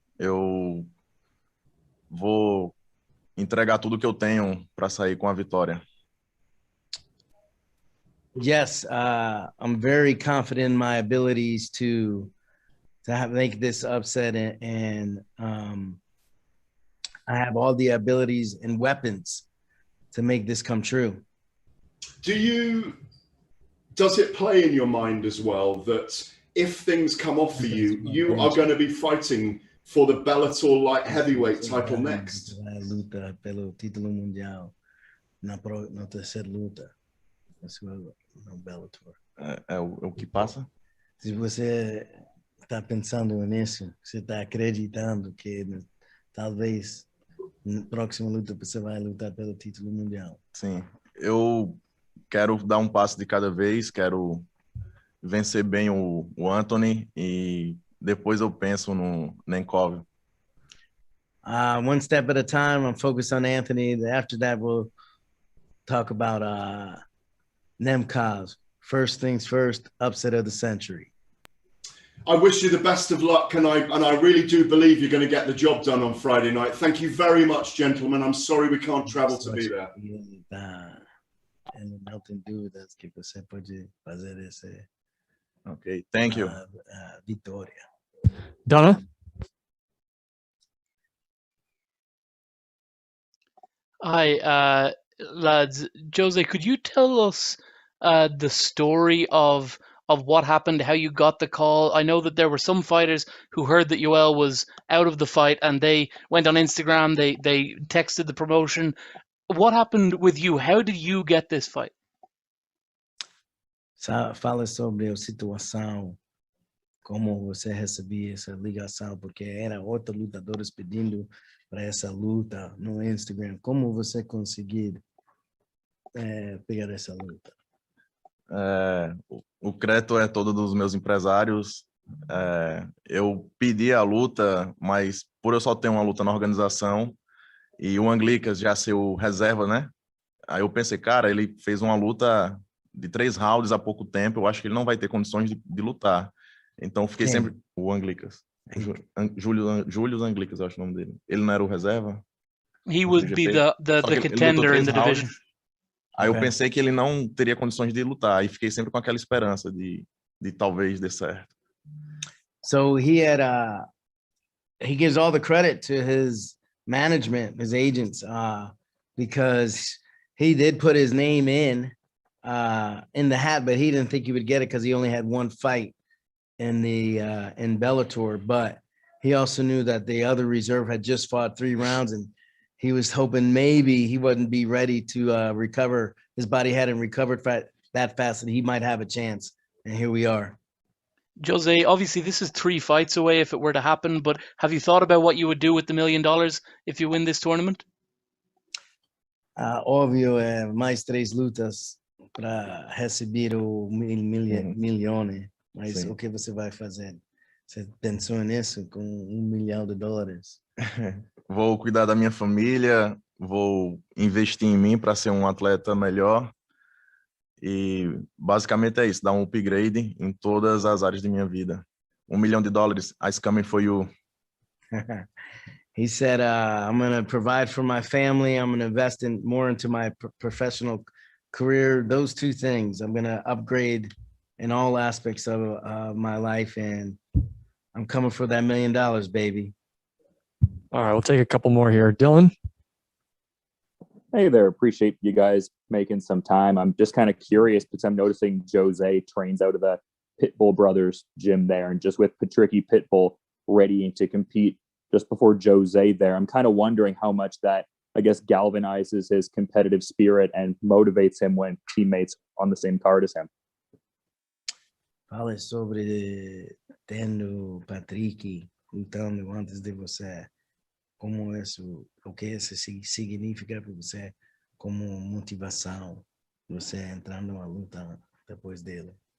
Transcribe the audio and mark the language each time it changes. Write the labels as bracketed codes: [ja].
[pt] Eu vou entregar tudo que eu tenho para sair com a vitória. [en] Yes, I'm very confident in my abilities to make this upset, and I have all the abilities and weapons to make this come true. Does it play in your mind as well that if things come off for you, you are going to be fighting for the Bellator light heavyweight title next? [pt] Luta pelo título mundial na terceira luta. No Bellator. É o que passa? Se você está pensando nisso, você está acreditando que talvez na próxima luta você vai lutar pelo título mundial. Sim, eu quero dar um passo de cada vez, quero vencer bem o Anthony e depois eu penso no Nenkov. [en] One step at a time. I'm focused on Anthony. After that, we'll talk about Nemkov. First things first, upset of the century. I wish you the best of luck, and I really do believe you're going to get the job done on Friday night. Thank you very much, gentlemen. I'm sorry we can't travel to be there. [pt] And não tem dúvidas que você pode fazer esse. [en] Okay, thank you. [pt] Vitória. [en] Donna? Hi, lads. Jose, could you tell us the story of what happened, how you got the call? I know that there were some fighters who heard that Yoel was out of the fight and they went on Instagram, they texted the promotion. What happened with you? How did you get this fight? [pt] Fala sobre a situação, como você recebia essa ligação, porque era outros lutadores pedindo para essa luta no Instagram. Como você conseguiu pegar essa luta? O crédito é todo dos meus empresários. Eu pedi a luta, mas por eu só ter uma luta na organização e o Anglicas já ser o reserva, né? Aí eu pensei, cara, ele fez uma luta de 3 rounds há pouco tempo, eu acho que ele não vai ter condições de lutar. Então fiquei sempre... O Anglicas. Júlio Anglicas, eu acho o nome dele. Ele não era o reserva? [en] He would be the contender in the division. [pt] Aí eu pensei que ele não teria condições de lutar, e fiquei sempre com aquela esperança de talvez dê certo. [en] So he gives all the credit to his management, his agents, because he did put his name in the hat, but he didn't think he would get it because he only had one fight in Bellator, but he also knew that the other reserve had just fought 3 rounds, and he was hoping maybe he wouldn't be ready to recover. His body hadn't recovered that fast, and he might have a chance. And here we are. Jose, obviously this is 3 fights away if it were to happen, but have you thought about what you would do with the $1 million if you win this tournament? [pt] Óbvio, mais 3 lutas para receber o milhões. Mas Sim. o que você vai fazer? Você pensou nisso com $1 milhão? Vou cuidar da minha família, vou investir em mim para ser um atleta melhor. E basicamente é isso, dar um upgrade em todas as áreas de minha vida. [en] $1 million, ice coming for you. He said, I'm going to provide for my family. I'm going to invest more into my professional career. Those 2 things. I'm going to upgrade in all aspects of my life. And I'm coming for that $1 million, baby. All right, we'll take a couple more here. Dylan? Hey there, appreciate you guys making some time. I'm just kind of curious because I'm noticing Jose trains out of the Pitbull brothers gym there, and just with Patricky Pitbull readying to compete just before Jose there, I'm kind of wondering how much that, I guess, galvanizes his competitive spirit and motivates him when teammates on the same card as him. [pt] Fale sobre tendo Patricky lutando antes de você. Como isso, o que isso significa para você como motivação, você entrar numa luta depois dele?